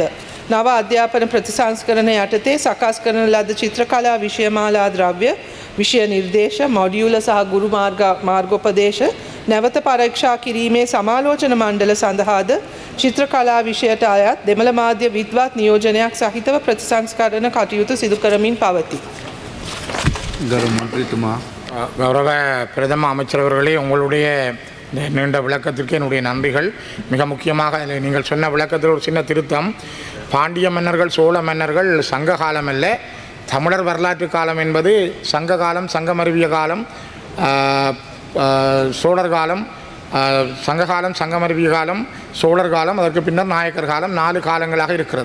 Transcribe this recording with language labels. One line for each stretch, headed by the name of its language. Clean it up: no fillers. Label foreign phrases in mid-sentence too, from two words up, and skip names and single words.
Sinhala: නව අධ්‍යාපන ප්‍රතිසංස්කරණ යටතේ සකස් කරන ලද චිත්‍රකලා විෂයමාලා ද්‍රව්‍ය, විෂය නිර්දේශ, මොඩියුල සහ ගුරු මාර්ගෝපදේශ නැවත පරීක්ෂා කිරීමේ සමාලෝචන මණ්ඩල සඳහාද චිත්‍රකලා විෂයට අයත් දෙමළ මාධ්‍ය විද්වත් නියෝජනයක් සහිතව ප්‍රතිසංස්කරණ කටයුතු සිදු කරමින් පවතී. ගරු මන්ත්‍රීතුමා,
Tamil: கௌரவ பிரதம அமைச்சர் அவர்களே, உங்களுடைய நீண்ட விளக்கத்திற்கு என்னுடைய நன்றிகள். மிக முக்கியமாக நீங்கள் சொன்ன விளக்கத்தில் ஒரு சின்ன திருத்தம். பாண்டிய மன்னர்கள், சோழ மன்னர்கள் சங்க காலம் அல்ல, தமிழர் வரலாற்று காலம் என்பது சங்க காலம், சங்கமருவிய காலம், சோழர் காலம், சங்ககாலம், சங்கமருவிய காலம், சோழர் காலம், அதற்கு பின்னர் நாயக்கர் காலம், 4 காலங்களாக இருக்கிறது.